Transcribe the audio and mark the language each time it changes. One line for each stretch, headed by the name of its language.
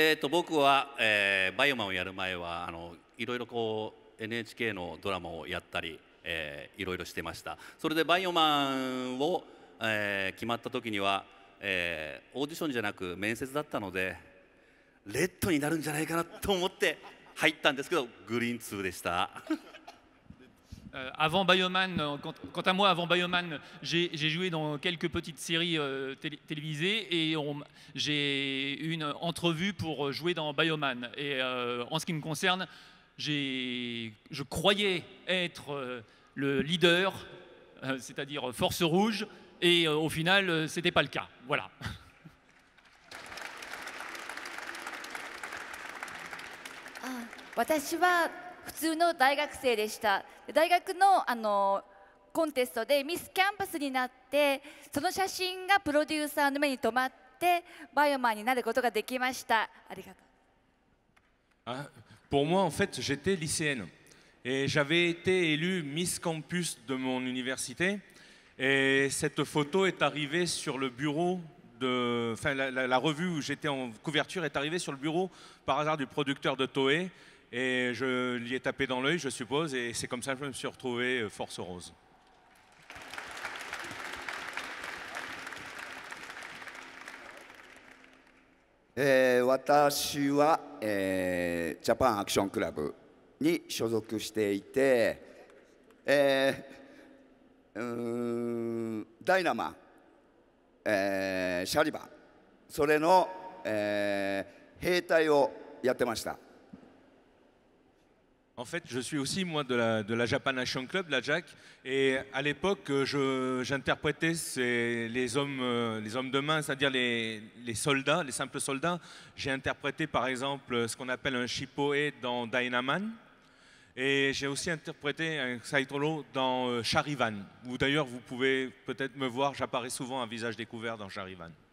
Japanese: 僕は、バイオマンをやる前はいろいろこう NHK のドラマをやったり、いろいろしてました。それでバイオマンを、決まった時には、オーディションじゃなく面接だったのでレッドになるんじゃないかなと思って入ったんですけどグリーン2でした。
French: Avant Bioman, quant à moi, avant Bioman, j'ai joué dans quelques petites séries télévisées et j'ai eu une entrevue pour jouer dans Bioman. Et en ce qui me concerne, je croyais être le leader, c'est-à-dire Force Rouge, et au final, ce n'était pas le cas. Voilà.
Japanese: 私は普通の大学生でした。大学のコンテストでミスキャンパスになって、その写真がプロデューサーの目に留まってバイオマンになることができました。ありがとう。
French: Pour moi, en fait, j'étais lycéenne et j'avais été élue Miss Campus de mon université. Et cette photo est arrivée sur le bureau de, enfin, la revue où j'étais en couverture est arrivée sur le bureau par hasard du producteur de Toei. Et je l'y ai tapé dans l'œil, je suppose, et c'est comme ça que je me suis retrouvé Force Rose.
Japanese: 私は、ジャパンアクションクラブに所属していて、ダイナマン、シャリバン、それの、兵隊をやってました。
French: En fait, je suis aussi moi de la Japan Action Club, la JAC, et à l'époque, j'interprétais les hommes de main, c'est-à-dire les soldats, les simples soldats. J'ai interprété par exemple ce qu'on appelle un Shippoe dans Dynaman, et j'ai aussi interprété un Saitolo dans Charivan, où d'ailleurs vous pouvez peut-être me voir, j'apparais souvent à visage découvert dans Charivan.